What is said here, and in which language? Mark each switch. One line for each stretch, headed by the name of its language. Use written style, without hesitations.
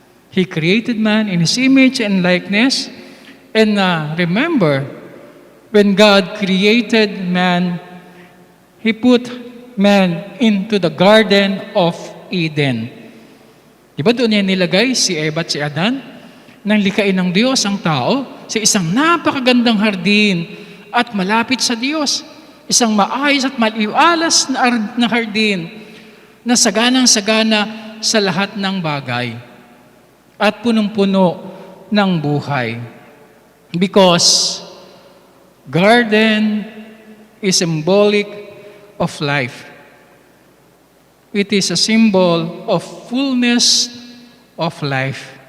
English: He created man in His image and likeness. And remember, when God created man, He put man into the Garden of Eden.
Filipino: Di ba doon niya nilagay si Eva at si Adan? Nang likain ng Diyos ang tao sa isang napakagandang hardin at malapit sa Diyos. Isang maayos at maliwalas na hardin na saganang-sagana sa lahat ng bagay at punong-puno ng buhay.
English: Because garden is symbolic of life. It is a symbol of fullness of life.